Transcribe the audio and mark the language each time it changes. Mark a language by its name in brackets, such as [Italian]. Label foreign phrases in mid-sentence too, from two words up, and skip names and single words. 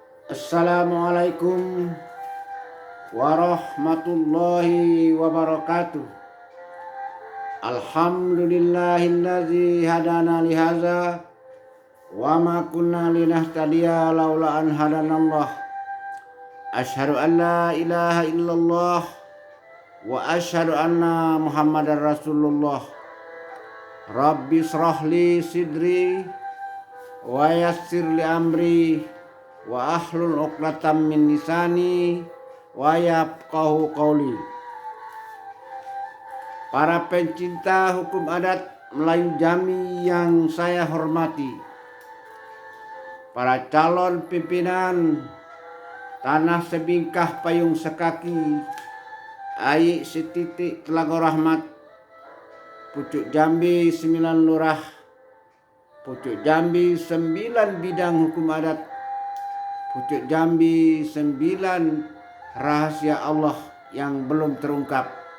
[Arabic] السلام عليكم ورحمة الله وبركاته. الحمد لله الذي هدانا لهذا وما كنا لنهتدي لولا أن هدانا الله. أشهد أن لا إله إلا الله وأشهد أن محمدا رسول الله. رب اشرح لي صدري ويسر لي أمري واحلل عقدة من لساني ويفقهوا قولي. [Indonesian] Para pencinta hukum adat Melayu Jambi yang saya hormati, para calon pimpinan Tanah Sebingkah Payung Sekaki, Ai Setitik Telaga Rahmat, Pucuk Jambi 9 Lurah, Pucuk Jambi 9 bidang hukum adat, Pucuk Jambi 9 rahasia Allah yang belum terungkap.